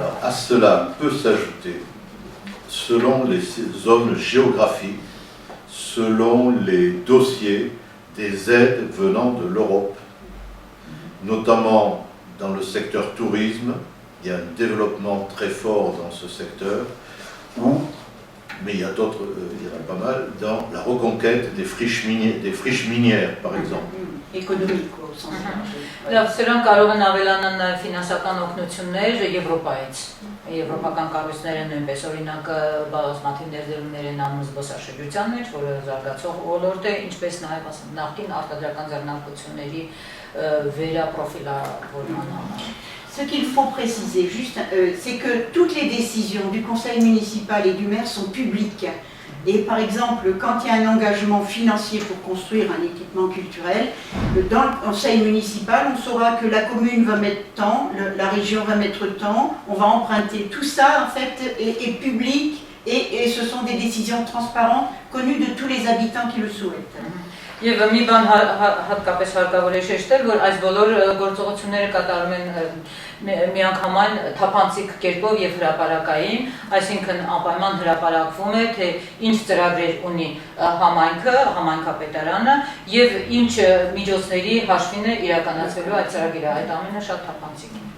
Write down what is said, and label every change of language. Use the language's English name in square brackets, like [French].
[French] À cela peut s'ajouter, selon les zones géographiques, selon les dossiers des aides venant de l'Europe, notamment dans le secteur tourisme, il y a un développement très fort dans ce secteur, mais il y en a pas mal, dans la reconquête des friches minières, par exemple. Économique au sens large. [Armenian] Սրանք կարող են ավելանալ նաև ֆինանսական օգնություններ Եվրոպայից։ Եվրոպական կառույցները նույնպես օրինակ բազմաթիվ ներդրումներ են անում զբոսաշրջության մեջ, որը զարգացող ոլորտ է, ինչպես նաև նախկին արտադրական ձեռնարկությունների վերապրոֆիլավորման համար։ [French] Ce qu'il faut préciser juste, c'est que toutes les décisions du conseil municipal et du maire sont publiques. Et par exemple, quand il y a un engagement financier pour construire un équipement culturel, dans le conseil municipal, on saura que la commune va mettre tant, la région va mettre tant, on va emprunter. Tout ça, en fait, est public et ce sont des décisions transparentes, connues de tous les habitants qui le souhaitent. [Armenian] Եվ մի բան հատկապես հարկավոր է շեշտել, որ այս բոլոր գործողությունները կատարում են միանգամայն թափանցիկ կերպով եւ հրապարակային, այսինքն անպայման հրապարակվում է, թե ինչ ծրագրեր ունի համայնքը, համայնքապետարանը եւ ինչ միջոցների հաշվին է իրականացվելու այդ ծրագիրը, այդ ամենը շատ թափանցիկ է։